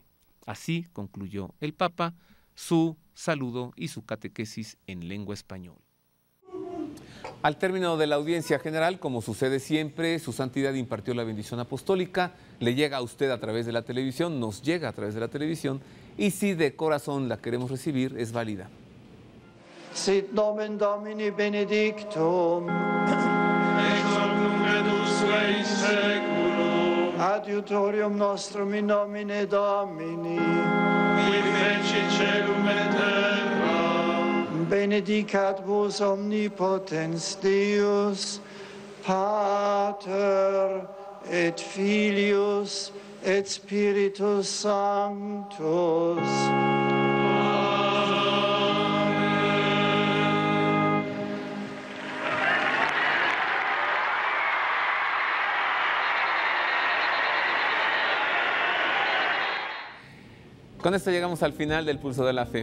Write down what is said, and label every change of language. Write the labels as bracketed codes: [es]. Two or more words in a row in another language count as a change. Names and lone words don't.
[es] Así concluyó el Papa su saludo y su catequesis en lengua española. Al término de la audiencia general, como sucede siempre, Su Santidad impartió la bendición apostólica, le llega a usted a través de la televisión, nos llega a través de la televisión, y si de corazón la queremos recibir, es válida. [la] Sit nomen Domini benedictum, ex hoc nunc et usque in seculum, adiutorium nostrum in nomine Domini, qui feci celum et terra. Benedicat vos omnipotens Deus, Pater et Filius et Spiritus Sanctus. [es] Con esto llegamos al final del Pulso de la Fe.